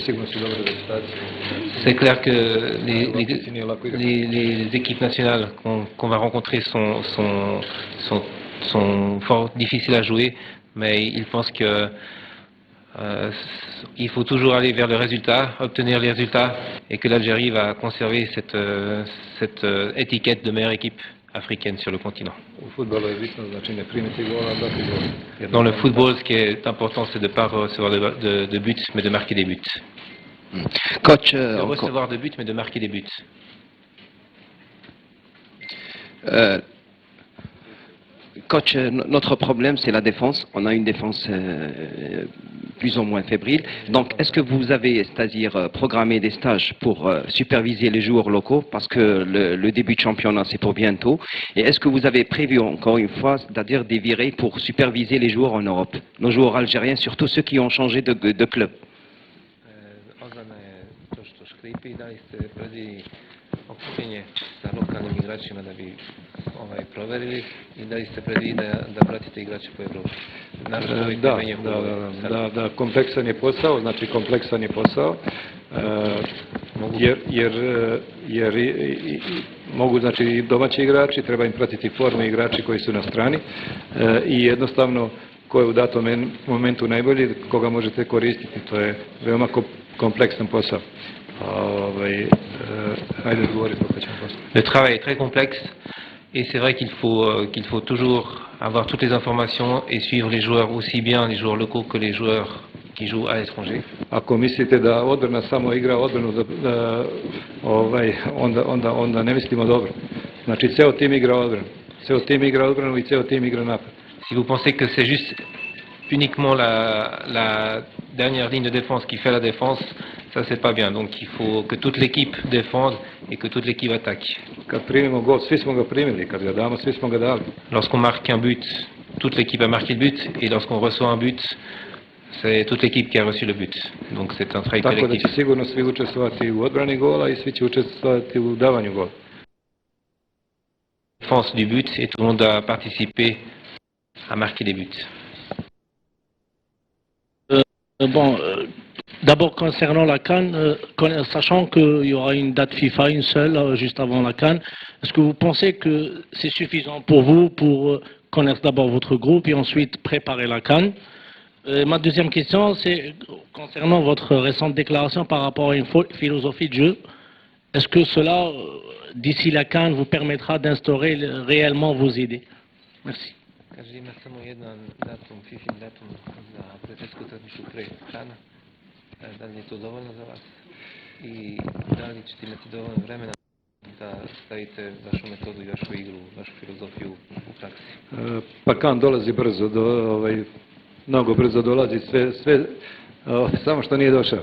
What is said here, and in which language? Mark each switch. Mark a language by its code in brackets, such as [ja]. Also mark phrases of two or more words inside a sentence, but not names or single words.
[fr] C'est clair que les équipes nationales qu'on va rencontrer sont fort difficiles à jouer, mais il pense que il faut toujours aller vers le résultat, obtenir les résultats, et que l'Algérie va conserver cette étiquette de meilleure équipe africaine sur le continent. [sr] U fudbalu je bitno, znači ne primiti gola, dati gol. [fr] Dans le football, ce qui est important, c'est de ne pas recevoir de buts, mais de marquer des buts. Coach, De recevoir de buts, mais de marquer des buts. Coach, notre problème, c'est la défense. On a une défense plus ou moins fébrile. Donc, est-ce que vous avez, c'est-à-dire programmé des stages pour superviser les joueurs locaux, parce que le début de championnat, c'est pour bientôt. Et est-ce que vous avez prévu, encore une fois, c'est-à-dire des virées pour superviser les joueurs en Europe, nos joueurs algériens, surtout ceux qui ont changé de club? [sr] Okupljanje sa lokalnim igračima da bi proverili i da li ste predvidili da pratite igrače po Evropi? Da, kompleksan je posao, znači kompleksan je posao, jer mogu, znači i domaći igrači, treba im pratiti forme igrači koji su na strani i jednostavno ko je u datom momentu najbolji, koga možete koristiti, to je veoma kompleksan posao. [fr] Le travail est très complexe et c'est vrai qu'il faut toujours avoir toutes les informations et suivre les joueurs, aussi bien les joueurs locaux que les joueurs qui jouent à l'étranger. [sr] Ako mislite da odbrana samo igra odbranu, onda ne mislimo dobro. Znači, ceo tim igra odbranu. Ceo tim igra odbranu i ceo tim igra napad. [fr] Si vous pensez que c'est juste uniquement la dernière ligne de défense qui fait la défense, ça c'est pas bien. Donc il faut que toute l'équipe défende et que toute l'équipe attaque. [sr] Kad primimo gol, svi smo ga primili, kad ga damo, svi smo ga dali. [fr] Lorsqu'on marque un but, toute l'équipe a marqué le but, et lorsqu'on reçoit un but, c'est toute l'équipe qui a reçu le but. Donc c'est un travail collectif. [sr] Tako da će sigurno svi učestvovati u odbrani gola i svi će učestvovati u davanju gola. [fr] Défense du but et tout le monde doit participer à marquer des buts. D'abord concernant la CAN, sachant qu'il y aura une date FIFA, une seule, juste avant la CAN, est-ce que vous pensez que c'est suffisant pour vous pour connaître d'abord votre groupe et ensuite préparer la CAN? Ma deuxième question, c'est concernant votre récente déclaration par rapport à une philosophie de jeu. Est-ce que cela, d'ici la CAN, vous permettra d'instaurer réellement vos idées? Merci. [sr] Kaže, ima samo jedan datum, FIFA datum za prijateljsku utakmicu pre Kana. Da li je to dovoljno za vas? I da li ćete imati dovoljno vremena da stavite vašu metodu i vašu igru, vašu filozofiju u praksi? Pa Kan dolazi brzo, mnogo brzo dolazi, sve samo što nije došao.